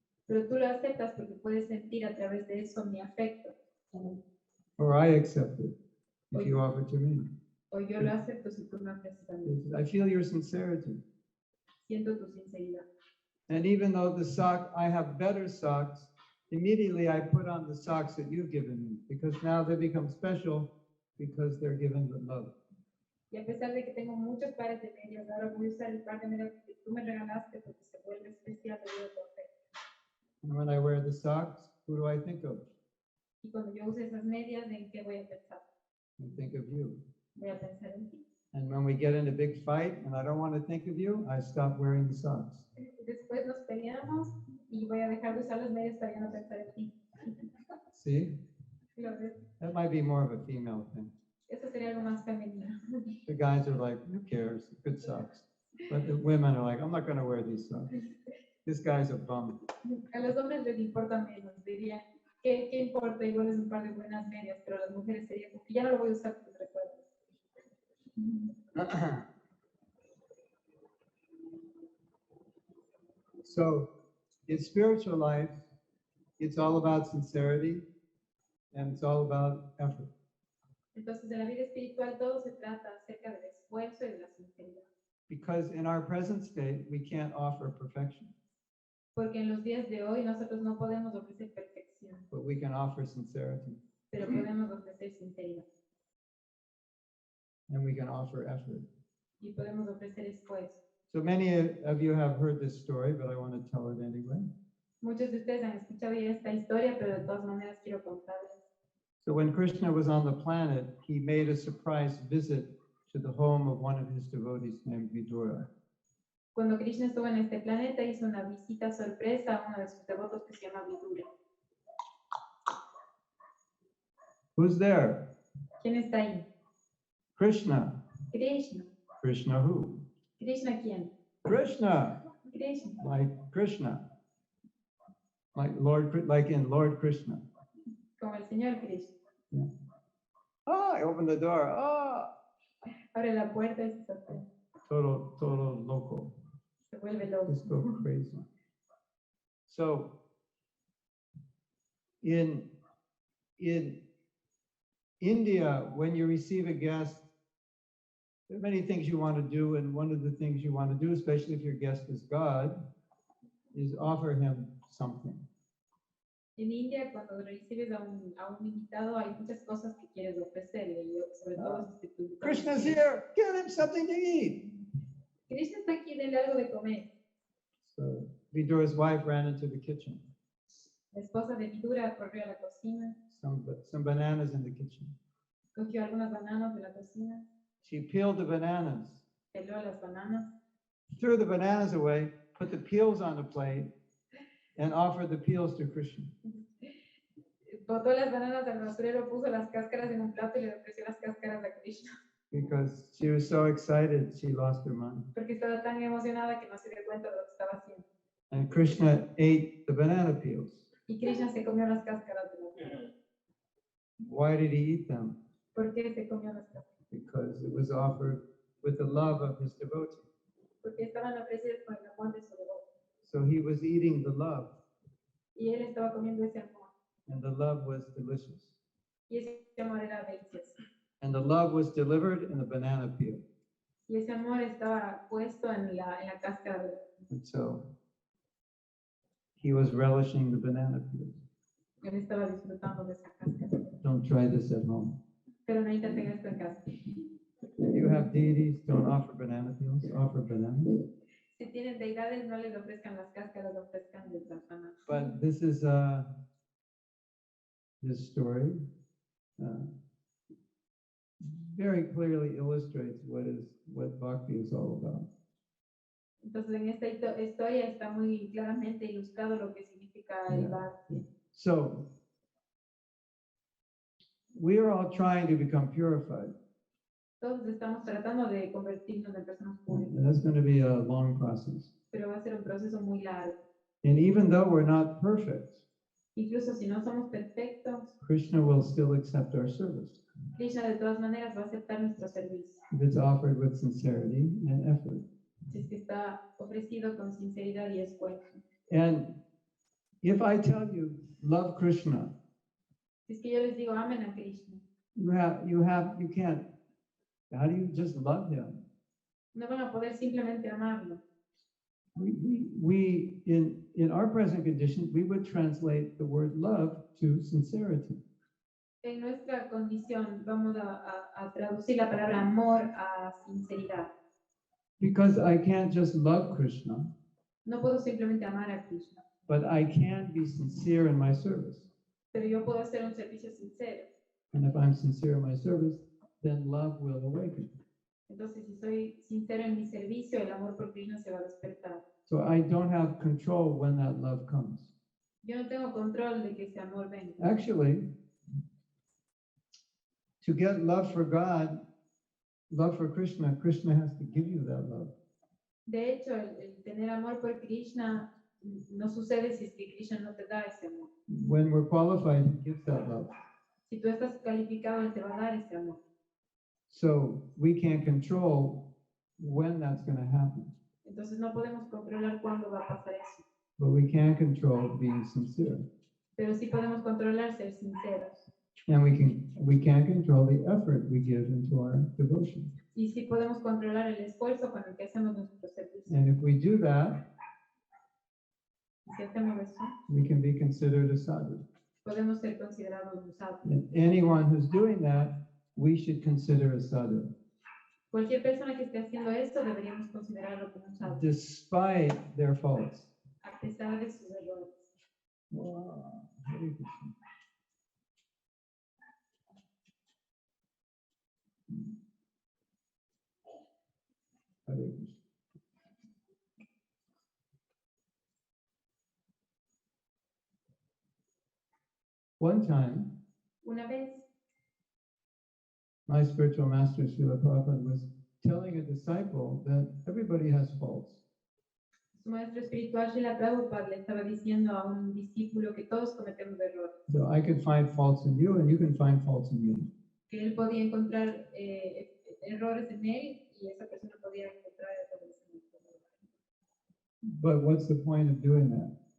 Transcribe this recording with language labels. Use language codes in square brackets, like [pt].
[es] Pero tú lo aceptas porque puedes sentir a través de eso mi afecto. [en] Or I accept it if you offer to me. [es] O yo lo acepto si tú me ofreces a mí. [en] I feel your sincerity. [es] Siento tu sinceridad. [en] And even though I have better socks, immediately I put on the socks that you've given me because now they become special because they're given with love. [es] Y a pesar de que tengo muchos pares de medias, ahora voy a usar el par de medias que tú me regalaste porque se vuelve especial debido a tu afecto. [en] And when I wear the socks, who do I think of? [es] Y cuando yo use esas medias, ¿en qué voy a pensar? [en] I think of you. [es] Voy a pensar en ti. [en] And when we get in a big fight and I don't want to think of you, I stop wearing the socks. [es] Después nos peleamos y voy a dejar de usar las medias para ya no pensar en ti. [en] See? [es] ¿Lo ves? [en] That might be more of a female thing. [es] Eso sería algo más femenino. [en] The guys are like, who cares? Good socks. But the women are like, I'm not going to wear these socks. This guy's a bum. [es] A los hombres les importa menos, diría, ¿qué importa? Igual es un par de buenas medias, pero a las mujeres sería como que ya no lo voy a usar por recuerdo. [en] So, in spiritual life, it's all about sincerity and it's all about effort. [es] Entonces, en la vida espiritual todo se trata acerca del esfuerzo y de la sinceridad. [en] Because in our present state, we can't offer perfection, [es] Porque en los días de hoy nosotros no podemos ofrecer perfección, [en] but we can offer sincerity [es] pero podemos ofrecer sinceridad [en] and we can offer effort. [es] y podemos ofrecer esfuerzo. [en] So many of you have heard this story, but I want to tell it anyway. [es] Muchos de ustedes han escuchado ya esta historia, pero de todas maneras quiero contarles. [en] So when Krishna was on the planet, he made a surprise visit to the home of one of his devotees named Vidura. [es] Cuando Krishna estuvo en este planeta, hizo una visita sorpresa a uno de sus devotos que se llama Vidura. [en] Who's there? [es] ¿Quién está ahí? [en] Krishna. [es] Krishna. [en] Krishna who? [es] ¿Krishna quién? [en] Krishna. [es] Krishna. [en] Like Krishna. Like in Lord Krishna. [es] Como el Señor Krishna. [en] Yeah. Oh, I opened the door. Oh, [es] Abre la puerta y se sorprende. total loco. Se vuelve loco. [en] Just go crazy. So in India, when you receive a guest, there are many things you want to do, and one of the things you want to do, especially if your guest is God, is offer him something. [es] En India, cuando recibes a un invitado, hay muchas cosas que quieres ofrecerle, y sobre todo si tu invitado [en] Krishna's [es] quiere. [en] here, give him something to eat. [es] Krishna está aquí, denle algo de comer. [en] So Vidura's wife ran into the kitchen. [es] La esposa de Vidura corrió a la cocina, [en] Some bananas in the kitchen. [es] cogió algunas bananas de la cocina, [en] She peeled the bananas, [es] peló las bananas, [en] threw the bananas away, put the peels on the plate, and offered the peels to Krishna. [es] botó las bananas al basurero, puso las cáscaras en un plato y le ofreció las cáscaras a Krishna, [en] Because she was so excited, she lost her mind. [es] porque estaba tan emocionada que no se dio cuenta de lo que estaba haciendo. [en] And Krishna ate the banana peels. [es] Y Krishna se comió las cáscaras de la banana. [en] Why did he eat them? [es] ¿Por qué se comió las cáscaras? [en] Because it was offered with the love of his devotee. [es] Porque estaban ofrecidas con el amor de su devoto. [en] So he was eating the love, [es] Y él estaba comiendo ese amor. [en] and the love was delicious. [es] Y ese amor era delicioso. [en] And the love was delivered in the banana peel. [es] Y ese amor estaba puesto en la cáscara de la banana. [en] And so he was relishing the banana peel. [es] Él estaba disfrutando de esa cáscara. [en] Don't try this at home. [es] Pero no intenten esto en casa. [en] If you have deities, don't offer banana peels, offer bananas. [es] Si tienen deidades, no les ofrezcan las cáscaras, ofrezcan las bananas. [en] But this is this story very clearly illustrates what bhakti is all about. [es] Entonces, en esta historia está muy claramente ilustrado lo que significa el bhakti. [en] So we are all trying to become purified, [es] Todos estamos tratando de convertirnos en personas públicas, [en] and that's going to be a long process. [es] pero va a ser un proceso muy largo. [en] And even though we're not perfect, [es] Incluso si no somos perfectos, [en] Krishna will still accept our service [es] Krishna de todas maneras va a aceptar nuestro servicio. [en] if it's offered with sincerity and effort. [es] Si es que está ofrecido con sinceridad y esfuerzo. [en] And if I tell you, love Krishna, [es] Si es que yo les digo, amen a Krishna, [en] you can't, how do you just love him? [es] no van a poder simplemente amarlo. [en] We in our present condition, we would translate the word love to sincerity. [es] En nuestra condición vamos a traducir la palabra amor a sinceridad. [en] Because I can't just love Krishna, [es] No puedo simplemente amar a Krishna, [en] but I can be sincere in my service. [es] pero yo puedo hacer un servicio sincero. [en] And if I'm sincere in my service, then love will awaken. [es] Entonces, si soy sincero en mi servicio, el amor por Krishna se va a despertar. [en] So I don't have control when that love comes. [es] Yo no tengo control de que ese amor venga. [en] Actually, To get love for God, love for Krishna, Krishna has to give you that love. [es] De hecho, el tener amor por Krishna no sucede si es que Krishna no te da ese amor. [en] When we're qualified, he gives that love. [es] Si tú estás calificado, Él te va a dar ese amor. [en] So we can't control when that's going to happen, [es] Entonces no podemos controlar cuándo va a pasar eso. [en] but we can control being sincere. [es] Pero sí podemos controlar ser sinceros. [en] And we can control the effort we give into our devotion. [es] Y sí podemos controlar el esfuerzo con el que hacemos nuestro servicio. [en] And if we do that, [es] Y si hacemos eso, [en] we can be considered a sadhu. [es] podemos ser considerados un sadhu. [en] And anyone who's doing that, we should consider a sadhu, [es] Cualquier persona que esté haciendo esto deberíamos considerarlo como un sadhu, [en] despite their faults. [es] a pesar de sus errores. [en] Wow. Hare Krishna. [es] Hare Krishna. [en] One time, [es] Una vez, [en] my spiritual master, Srila Prabhupada, was telling a disciple that everybody has faults. [es] su maestro espiritual, Srila Prabhupada, le estaba diciendo a un discípulo que todos cometemos errores, [en] So I could find faults in you and you can find faults in me. [es] que él podía encontrar errores en él y esa persona podía encontrar errores en él. [en] But what's the point of doing that?